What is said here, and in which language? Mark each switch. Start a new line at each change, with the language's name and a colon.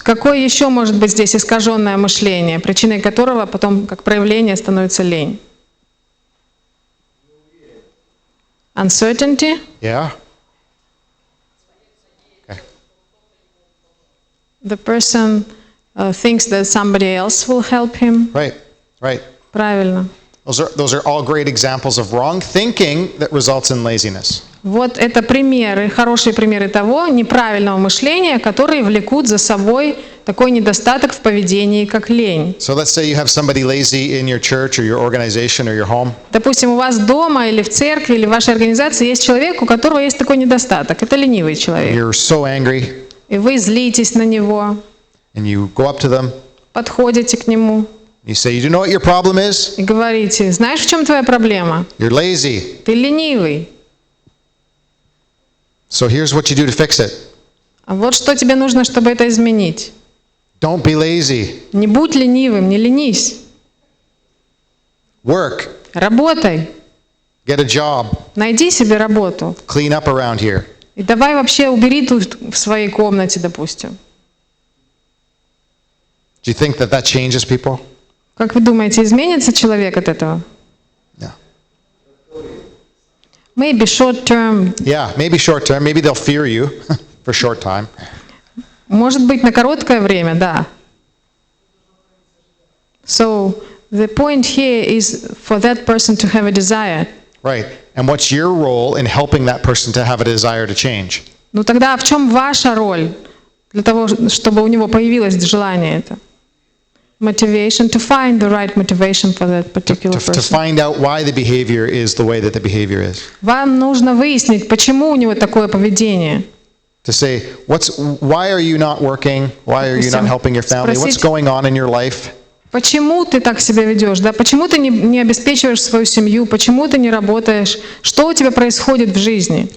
Russian: Какое еще может быть здесь искаженное мышление, причиной которого потом, как проявление, становится лень?
English: Uncertainty. Yeah. Okay. The person thinks that somebody else will help him. Right. Right.
Russian: Правильно.
English: Those are all great examples of wrong thinking that results in laziness.
Russian: Вот это примеры, хорошие примеры того неправильного мышления, которые влекут за собой такой недостаток в поведении, как лень.
English: So let's say you have somebody lazy in your church or your organization or your home.
Russian: Допустим, у вас дома или в церкви или в вашей организации есть человек, у которого есть такой недостаток. Это ленивый человек.
English: You're so angry
Russian: И вы злитесь на него,
English: and you go up to them.
Russian: подходите к нему
English: You say, "You know what your problem is?
Russian: и говорите: знаешь, в чем твоя проблема?
English: You're lazy.
Russian: Ты ленивый.
English: So here's what you do to fix it.
Russian: А вот что тебе нужно, чтобы это изменить.
English: Don't be lazy.
Russian: Не будь ленивым, не ленись.
English: Work.
Russian: Работай.
English: Get a job.
Russian: Найди себе работу.
English: Clean up around here.
Russian: И давай вообще убери тут в своей комнате, допустим.
English: Do you think that changes people?
Russian: Как вы думаете, изменится человек от этого?
English: Yeah. Maybe short term. Yeah, maybe short term. Maybe they'll fear you for short time.
Russian: Может быть, на короткое время, да.
English: So the point here is for that person to have a desire. Right. And what's your role in helping that person to have a desire to change?
Russian: Ну тогда в чем ваша роль для того, чтобы у него появилось желание это?
English: Motivation, to find the right motivation for that particular To person. find out why the behavior is the way that the behavior is.
Russian: Вам нужно выяснить, почему у него такое поведение.
English: To say, why are you not working? Why are you not helping your family? What's going on in your life?
Russian: Почему ты так себя ведешь? Да? Почему ты не обеспечиваешь свою семью? Почему ты не работаешь? Что у тебя происходит в жизни?